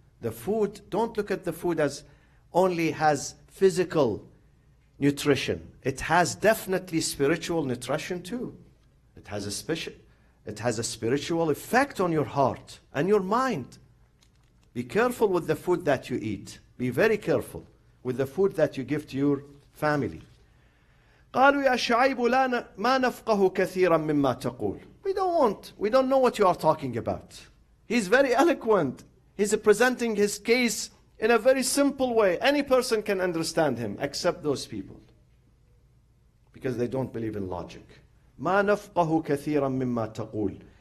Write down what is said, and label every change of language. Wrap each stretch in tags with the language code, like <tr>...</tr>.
<en>The food, don't look at the food as only has physical nutrition. It has definitely spiritual nutrition too. It has a spiritual effect on your heart and your mind. Be careful with the food that you eat. Be very careful with the food that you give to your family.</en> <ar>قالوا يا شعيب ما نفقه كثيرا مما تقول.</ar> <en>We don't know what you are talking about. He's very eloquent. He's presenting his case in a very simple way. Any person can understand him except those people. Because they don't believe in logic.</en> <ar>ما نفقه كثيرا مما تقول.</ar>